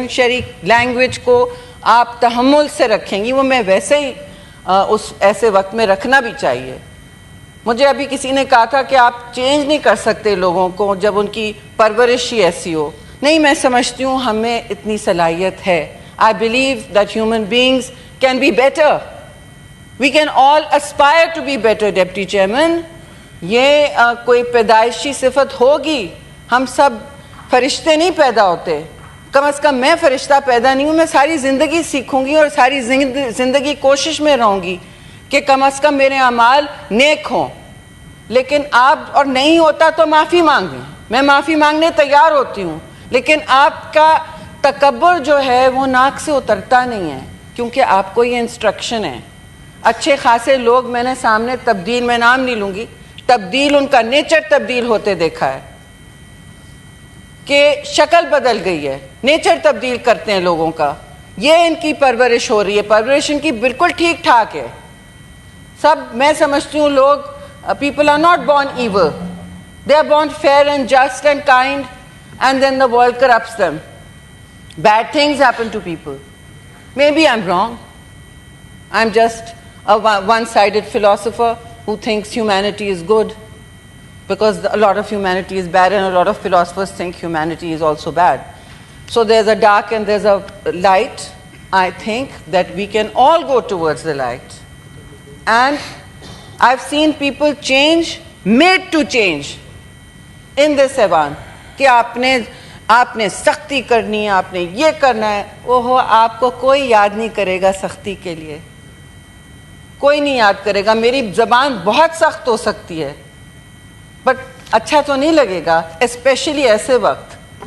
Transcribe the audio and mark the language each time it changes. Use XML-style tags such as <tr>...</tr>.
<ur>شریک لینگویج کو آپ تحمل سے رکھیں گی، وہ میں ویسے ہی اس ایسے وقت میں رکھنا بھی چاہیے. مجھے ابھی کسی نے کہا تھا کہ آپ چینج نہیں کر سکتے لوگوں کو جب ان کی پرورش ہی ایسی ہو. نہیں، میں سمجھتی ہوں ہمیں اتنی صلاحیت ہے.</ur> <en>I believe that human beings can be better. We can all aspire to be better, Deputy Chairman.</en> <ur>یہ کوئی پیدائشی صفت ہوگی. ہم سب فرشتے نہیں پیدا ہوتے. کم از کم میں فرشتہ پیدا نہیں ہوں. میں ساری زندگی سیکھوں گی اور ساری زندگی کوشش میں رہوں گی کہ کم از کم میرے اعمال نیک ہوں. لیکن آپ اور نہیں ہوتا تو معافی مانگیں. میں معافی مانگنے تیار ہوتی ہوں. لیکن آپ کا تکبر جو ہے وہ ناک سے اترتا نہیں ہے, کیونکہ آپ کو یہ انسٹرکشن ہے. اچھے خاصے لوگ میں نے سامنے تبدیل, میں نام نہیں لوں گی, تبدیل ان کا نیچر تبدیل ہوتے دیکھا ہے کہ شکل بدل گئی ہے, نیچر تبدیل کرتے ہیں لوگوں کا. یہ ان کی پرورش ہو رہی ہے. پرورش ان کی بالکل ٹھیک ٹھاک ہے. سب میں سمجھتی ہوں لوگ,</ur> <en>people are not born evil. They are born fair and just and kind, and then the world corrupts them. Bad things happen to people. Maybe I'm wrong. I'm just a one-sided philosopher who thinks humanity is good, because a lot of humanity is bad and a lot of philosophers think humanity is also bad. So there's a dark and there's a light. I think that we can all go towards the light. And I've seen people change, made to change in this Evan.</en> <ur>کہ آپ نے سختی کرنی ہے, آپ نے یہ کرنا ہے. اوہو, آپ کو کوئی یاد نہیں کرے گا سختی کے لیے, کوئی نہیں یاد کرے گا. میری زبان بہت سخت ہو سکتی ہے بٹ اچھا تو نہیں لگے گا, اسپیشلی ایسے وقت.</ur>